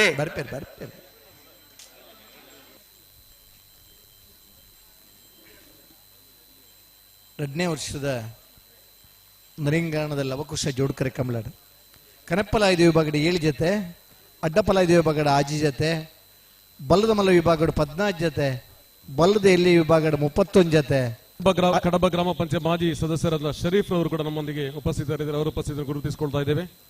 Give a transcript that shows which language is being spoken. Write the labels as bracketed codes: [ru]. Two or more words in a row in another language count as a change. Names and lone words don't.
[tcy] ಬರ್ಪೇರು ಎರಡನೇ ವರ್ಷದ ನರಿಂಗಾಣದ ಲವಕುಶ ಜೋಡ್ಕರೆ ಕಮಲಾಡ್ ಕನಪ್ಪಲಾಯ್ದ ವಿಭಾಗದ 7 ಜೊತೆ ಅಡ್ಡಪಲಾಯ್ದ ವಿಭಾಗದ ಆಜಿ ಜೊತೆ ಬಲ್ಲದ ಮಲ್ಲ ವಿಭಾಗದ 14 ಜೊತೆ ಬಲ್ಲದ ಎಲ್ಲಿ ವಿಭಾಗದ 31 ಜೊತೆ [kn] ಕಡಬ ಗ್ರಾಮ ಪಂಚಾಯತ್ ಮಾಜಿ ಸದಸ್ಯರಾದ ಶರೀಫ್ ಅವರು ಕೂಡ ನಮ್ಮೊಂದಿಗೆ ಉಪಸ್ಥಿತರಿದ್ದಾರೆ. ಅವರ ಉಪಸ್ಥಿತಿಯನ್ನು ಗುರುತಿಸಿಕೊಳ್ತಾ ಇದ್ದೇವೆ.